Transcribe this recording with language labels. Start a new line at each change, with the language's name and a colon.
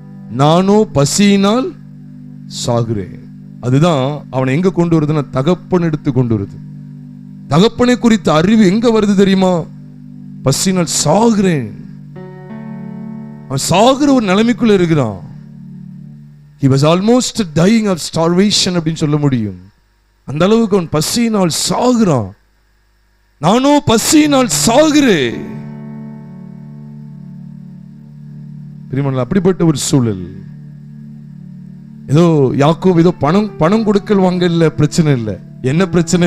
Tamil: நானோ பசியினால் சாகுறேன். அதுதான் அவனை எங்க கொண்டு வருதுன்னா தகப்பன் எடுத்து கொண்டு வருது. தகப்பனை குறித்த அறிவு எங்க வருது தெரியுமா? பசியினால் சாகுறேன். அவன் சாகுற ஒரு நிலைமைக்குள்ள இருக்கிறான்.
English: He was almost dying of starvation
Tamil: அப்படின்னு சொல்ல முடியும். அந்த அளவுக்கு அவன் பசியினால் சாகுறான். நானோ பசியினால் சாகுறேன். அப்படிப்பட்ட ஒரு சூழல். ஏதோ யாக்கோபு ஏதோ பணம் கொடுக்கல் வாங்கல பிரச்சனை இல்லை. என்ன பிரச்சனை?